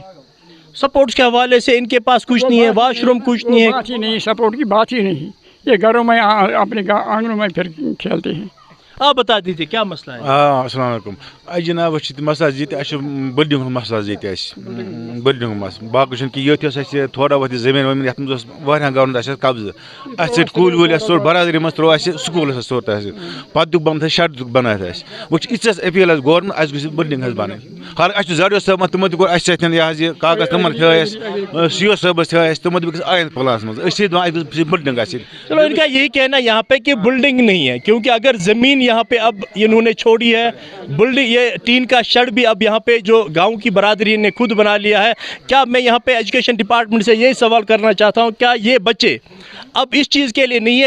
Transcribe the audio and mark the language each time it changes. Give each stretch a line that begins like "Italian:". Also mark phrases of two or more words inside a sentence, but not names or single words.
Urdu: سپورٹس کے حوالے سے ان کے پاس کچھ نہیں ہے، واش روم کچھ نہیں ہے، بات ہی نہیں، سپورٹ کی بات ہی نہیں، یہ گھروں میں اپنے آنگنوں میں پھر کھیلتے ہیں۔ آپ بتا دیجیے کیا مسئلہ ہے؟
Arabic: السلام علیکم۔
Kashmiri: جناب مسئلہ بلڈنگ مسئلہ بلڈنگ مسئلہ باقی کہ تھوڑا بہت زمین ومین یتھ مز گورنمنٹ قبضہ ات کُلۍ وُلۍ ژوٚر برادری مز ترٛوو اَسہِ سکوٗلس ژوٚر تحصیل، پتہٕ دیُت بنٲیِتھ شڈ دیُت بنٲیِتھ اَسہِ یِژھ اپیل آسہِ گورنمنٹ اَسہِ گٔژھ بلڈنگ حظ بنٕنۍ۔ ہر اَسہِ چھُ زڈ صٲبن تِمن تہِ کوٚر اَسہِ سۭتۍ یہِ حظ یہِ کاغذ تِمن تھٲے اَسہِ، سی او صٲبس تھٲے اَسہِ، تِمن دوٚپ آیِنٛدٕ پلانس منٛز أسۍ چھِ دپان اَسہِ گٔژھ بلڈنگ آسٕنۍ۔
Urdu: چلو ان کا یہی کہنا یہاں پہ کہ بلڈنگ نہیں ہے، کیونکہ اگر زمین یہاں پہ اب انہوں نے چھوڑی ہے، بلڈنگ یہ ٹین کا شیڈ بھی اب یہاں پہ جو گاؤں کی برادری نے خود بنا لیا ہے۔ کیا میں یہاں پہ
English: education department
Urdu: سے یہی سوال کرنا چاہتا ہوں، کیا یہ بچے اب اس چیز کے لیے نہیں ہے؟